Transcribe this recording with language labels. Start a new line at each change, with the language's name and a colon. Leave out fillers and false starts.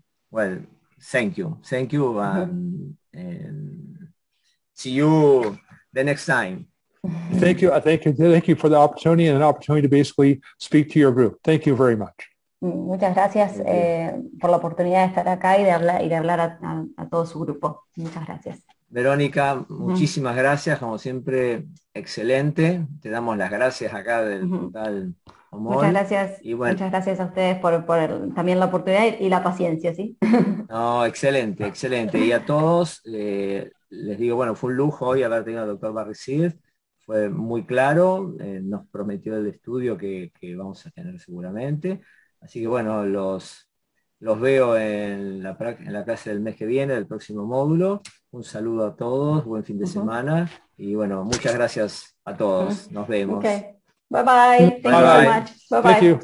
English: Well, thank you, and see you the next time. Thank you for the opportunity and an opportunity to basically speak to your group. Thank you very much.
Spanish: Muchas gracias por la oportunidad de estar acá y de hablar a todo su grupo. Muchas gracias. Verónica, muchísimas gracias, como siempre, excelente. Te damos las gracias acá del portal Omol. Muchas gracias, y bueno, muchas gracias a ustedes por también la oportunidad y la paciencia, ¿sí? No, excelente. Y a todos, les digo, bueno, fue un lujo hoy haber tenido al doctor Barry Sears. Fue muy claro, nos prometió el estudio que vamos a tener seguramente. Así que bueno, los veo en la clase del mes que viene, del próximo módulo. Un saludo a todos, buen fin de semana. Y bueno, muchas gracias a todos. Nos vemos.
English: Okay. Bye bye. Thank you so much. Bye bye.